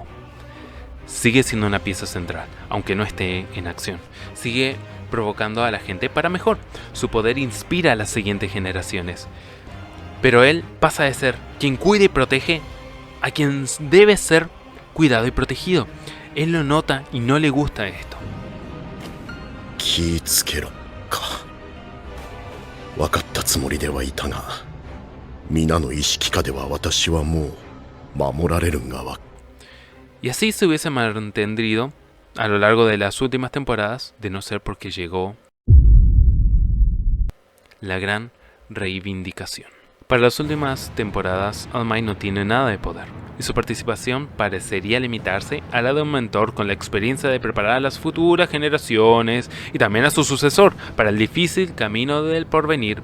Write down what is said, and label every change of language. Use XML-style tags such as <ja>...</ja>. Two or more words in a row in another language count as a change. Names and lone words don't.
<es>Sigue siendo una pieza central, aunque no esté en acción. Sigue provocando a la gente para mejor. Su poder inspira a las siguientes generaciones. Pero él pasa de ser quien cuida y protege a quien debe ser cuidado y protegido. Él lo nota y no le gusta esto.</es> <ja>気ぃつけろか。分かったつもりではいたが、皆の意識下では私はもう守られるんがわ。</ja> <es>Y así se hubiese mantenido a lo largo de las últimas temporadas, de no ser porque llegó la gran reivindicación. Para las últimas temporadas, All Might no tiene nada de poder, y su participación parecería limitarse a la de un mentor con la experiencia de preparar a las futuras generaciones y también a su sucesor para el difícil camino del porvenir.</es>